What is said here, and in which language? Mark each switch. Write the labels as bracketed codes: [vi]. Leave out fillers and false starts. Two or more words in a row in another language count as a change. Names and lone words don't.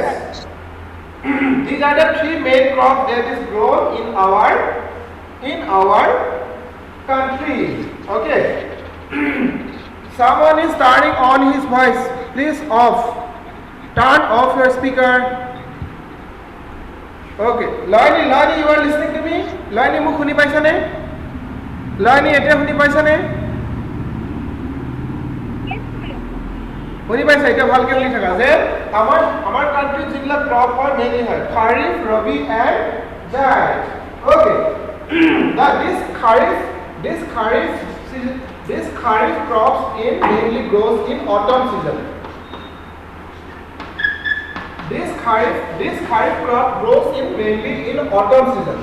[en] These are the 3 main crops that is grown in our country. Okay. Someone is turning on his voice. Please off. Turn off your speaker. Okay. Loini, you are listening to me? [as] Loini, মোক শুনি পাইছা নে? Loini, এতে শুনি পাইছা নে? শুনি পাইছে এটা ভালকে শুনি থাকা যে আমাৰ কান্ট্ৰি যিগলা ক্ৰপ হয় মেইনলি হয় খাৰিফ ৰবি [en] and Zaid okay this kharif crops in mainly grows in autumn season. This kharif crop grows in mainly in autumn season.